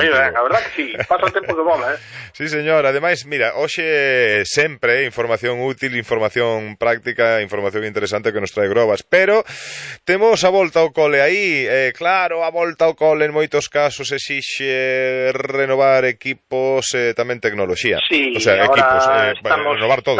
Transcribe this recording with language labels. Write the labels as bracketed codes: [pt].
[es] Muy bien, la verdad que sí, pasa el tiempo que mola, ¿eh? Sí, señor, además, mira, [gl] hoxe sempre información útil, información práctica, información interesante que nos trae Grobas, pero temos a volta ao cole aí, claro, a volta ao cole en moitos casos exixe renovar equipos, tamén tecnología. [es] Sí, o sea, ahora equipos, estamos, renovar todo.